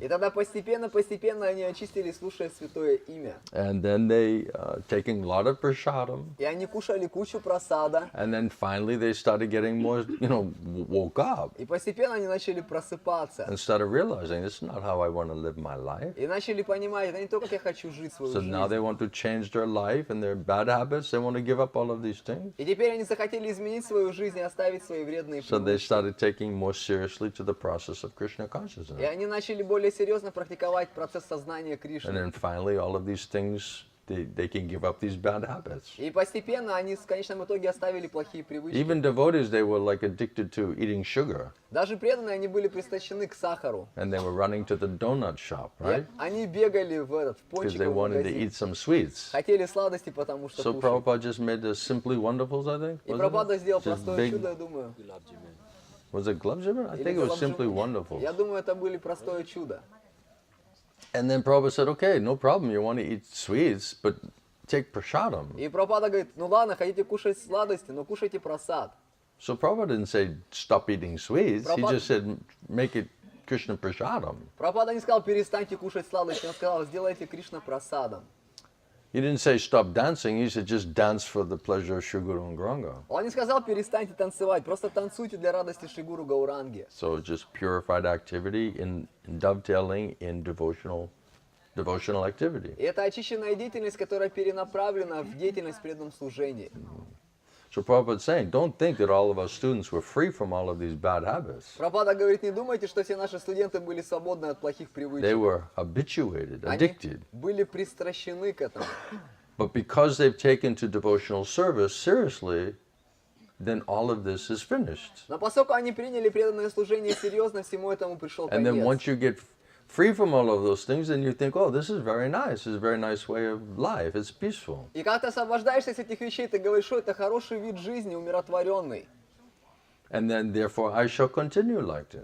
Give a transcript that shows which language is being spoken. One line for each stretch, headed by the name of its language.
Russian: И тогда постепенно они очистились, слушая святое имя.
English: And then they taking a lot of prasadam.
Russian: И они кушали кучу просада.
English: And then finally they started getting more, woke up.
Russian: И постепенно они начали просыпаться.
English: And started realizing this is not how I want to live my life.
Russian: И начали понимать, это не то, как я хочу жить свою
English: So
Russian: жизнь.
English: now they want to change their life and their bad habits. They want to give up all of these things.
Russian: И теперь они захотели изменить свою жизнь и оставить свои вредные
English: So they
Russian: привычки.
English: started taking more seriously to the process of Krishna
Russian: И
English: consciousness.
Russian: они начали более серьезно практиковать процесс сознания
English: And
Russian: Кришны.
English: then finally all of these things, they can give up these bad habits.
Russian: И постепенно они в конечном итоге оставили плохие привычки.
English: Even devotees, they were like addicted to eating sugar.
Russian: Даже преданные, они были пристращены к сахару.
English: And they were running to the donut shop, right?
Russian: И они бегали в
English: Because they
Russian: пончиковый
English: wanted to
Russian: магазин.
English: eat some sweets.
Russian: Хотели сладости, потому что
English: So
Russian: кушать.
English: Prabhupada just made the Simply Wonderfuls, I think.
Russian: И
English: wasn't
Russian: Прабхупада
English: it?
Russian: сделал
English: Just
Russian: простое
English: big-
Russian: чудо, я думаю.
English: Was it Glove Jimmer? I
Russian: Или
English: think it was
Russian: Главжим-
English: Simply Wonderful.
Russian: Я думаю, это были простое чудо.
English: And then Prabhupada said, okay, no problem, you want to eat sweets, but take prasadam.
Russian: И Прабхупада говорит, ну ладно, хотите кушать сладости, но кушайте просад.
English: So Prabhupada didn't say stop eating sweets, he
Russian: Prabhupada-
English: just said make it Krishna prasadam.
Russian: Прабхупада не сказал, перестаньте кушать сладости, он сказал, сделайте Кришна просадом.
English: He didn't say stop dancing, he said just dance for the pleasure of Shri Guru and Gauranga.
Russian: Он не сказал, перестаньте танцевать, просто танцуйте для радости Шри Гуру Гауранги.
English: So just purified activity in dovetailing in devotional activity.
Russian: И это очищенная деятельность, которая перенаправлена в деятельность в преданном служении.
English: So Prabhupada's saying, don't think that all of our students were free from all of these bad habits.
Russian: Прабхупада говорит, не думайте, что все наши студенты были свободны от плохих
English: They
Russian: привычек.
English: were habituated,
Russian: Они
English: addicted.
Russian: были пристращены к этому.
English: But because they've taken to devotional service seriously, then all of this is finished.
Russian: Но поскольку они приняли преданное служение серьезно, всему этому пришел
English: And then
Russian: конец.
English: once you get free from all of those things, then you think, oh, this is very nice. This is a very nice way of life. It's peaceful.
Russian: И когда ты освобождаешься от этих вещей, ты говоришь, что это хороший вид жизни, умиротворенный.
English: And then, therefore, I shall continue like this.